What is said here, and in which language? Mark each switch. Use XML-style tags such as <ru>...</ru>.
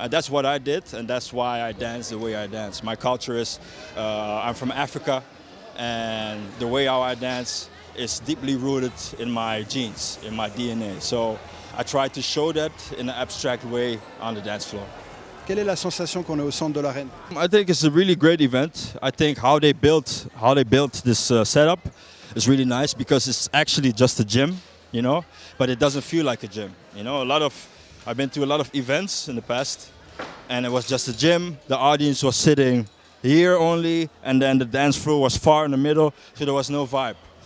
<en>And that's what I did, and that's why I dance the way I dance. My culture is, I'm from Africa, and the way how I dance is deeply rooted in my genes, in my DNA. So I try to show that in an abstract way on the dance floor.</en> <fr>Quelle est la sensation qu'on est au centre de l'arène?</fr> <en>I think it's a really great event. I think how they built this setup is really nice because it's actually just a gym, you know, but it doesn't feel like a gym. You know, I've been to a lot of events in the past, and it was just a gym. The audience was sitting here only, and then the dance floor was far in the middle, so there was no vibe.</en>